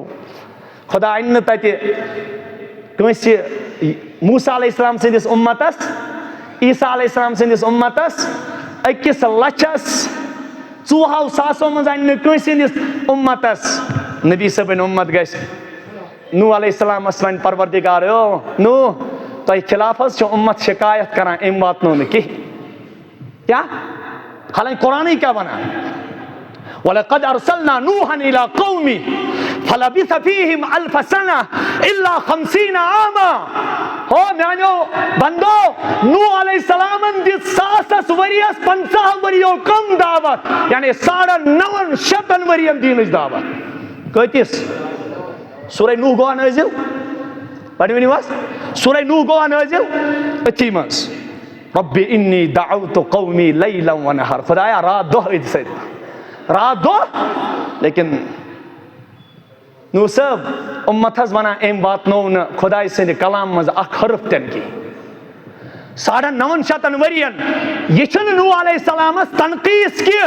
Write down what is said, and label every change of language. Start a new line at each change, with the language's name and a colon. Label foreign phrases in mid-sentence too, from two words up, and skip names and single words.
Kashmiri: خدا انہِ نہٕ تتہِ کٲنٛسہِ موسیٰ
Arabic: علیہ السلام
Kashmiri: سٕنٛدِس اُمتس عیسیٰ
Arabic: علیہ السلام
Kashmiri: سٕنٛدِس اُمتس 1,04,000 منٛز انہِ نہٕ کٲنٛسہِ ہٕنٛدِس اُمتس. نبی صٲبٕنۍ اُمت گژھِ نوح علیہ السلامس ون پروردگار او نوح تۄہہِ خلاف حظ چھُ اُمت شکایت کران أمۍ واتنو نہٕ کِہیٖنۍ. کیٛاہ؟ حالانکہِ قرآنٕے کیٛاہ ونان؟
Arabic: وَلَقَدْ أَرْسَلْنَا نُوحًا إِلَىٰ قَوْمِهِ فَلَبِثَ فِيهِمْ أَلْفَ سَنَةٍ إِلَّا 50 عاما.
Kashmiri: ہو میانیو بندو نوح علیہ السلامن دِژ 100 ؤریس 50 ؤریو کم دعوت یعنی 950 ؤرین دینٕچ دعوت. کۭتِس؟ سورہ نوح گوٚوا نٲزِل پڑھ ؤنِو حظ سورہ نوح گوٚوا نٲزِل أتھی منٛز
Arabic: رَبِّ إِنِّي دَعَوْتُ قَوْمِي لَيْلًا وَنَهَارًا.
Kashmiri: خدایا رات دۄہ أتھۍ سۭتۍ رات دۄہ. لیکن نوح صٲب اُمت حظ ونان أمۍ واتنو نہٕ خۄداے سٕنٛدِ کلام منٛز اکھ حرف تہِ نہٕ کِہیٖنۍ. 950 ؤرین. یہ چھُنہٕ نوح علیہ السلامس تنقیٖص کینٛہہ.